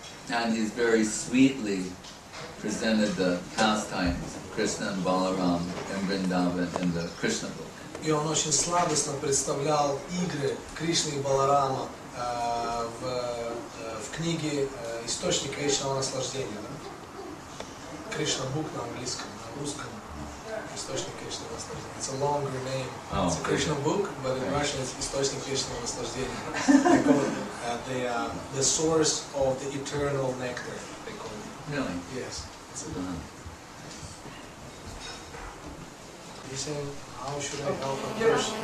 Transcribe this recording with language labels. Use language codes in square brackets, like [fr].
[en] And he's very sweetly presented the pastimes of Krishna and Balaram in Vrindavan in the Krishna book. [ru] И он очень сладостно представлял игры Кришны и Баларама в книге «Источник вечного наслаждения». Да? Кришна Бук на английском, на русском. Источник вечного наслаждения. [en] It's a longer name. It's a Krishna book, but in Russian it's [ru] Источник вечного наслаждения. [en] They call it the source of the eternal nectar. They call it. Really? Yes. He's saying, how should I help a person?